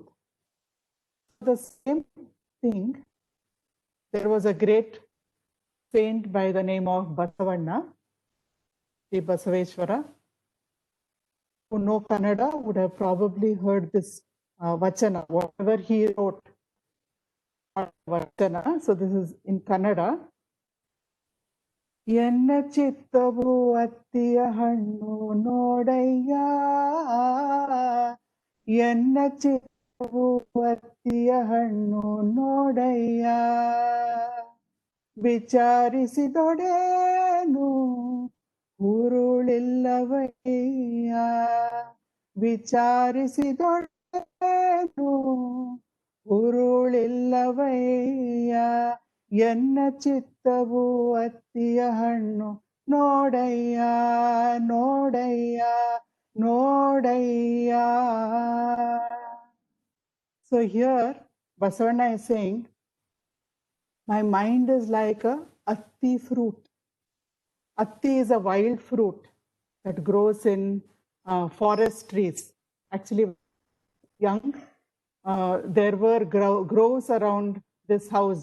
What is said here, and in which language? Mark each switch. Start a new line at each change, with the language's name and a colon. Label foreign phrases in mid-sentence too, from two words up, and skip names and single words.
English: The same thing, there was a great saint by the name of Basavanna, Sri Basaveshwara, who know Kannada would have probably heard this vachana, whatever he wrote. Vachana. So this is in Kannada.
Kannada: ಎನ್ನ ಚಿತ್ತವು ಅತ್ತಿಯ ಹಣ್ಣು ನೋಡಯ್ಯ ಎನ್ನ ಚಿತ್ತವು ಅತ್ತಿಯ ಹಣ್ಣು ನೋಡಯ್ಯ ವಿಚಾರಿಸಿದೊಡೇನು ಹುರುಳಿಲ್ಲವಯ್ಯ ವಿಚಾರಿಸಿದೊಡೇನು ಹುರುಳಿಲ್ಲವಯ್ಯ ಎನ್ನ ಚಿತ್ತವು ಅತ್ತಿಯ ಹಣ್ಣು ನೋಡಯ್ಯ ನೋಡಯ್ಯ ನೋಡಯ್ಯ.
English: So here Basavanna is saying, my mind is like a atti fruit. Atti is a wild fruit that grows in forest trees. Actually, young, there were groves around this house.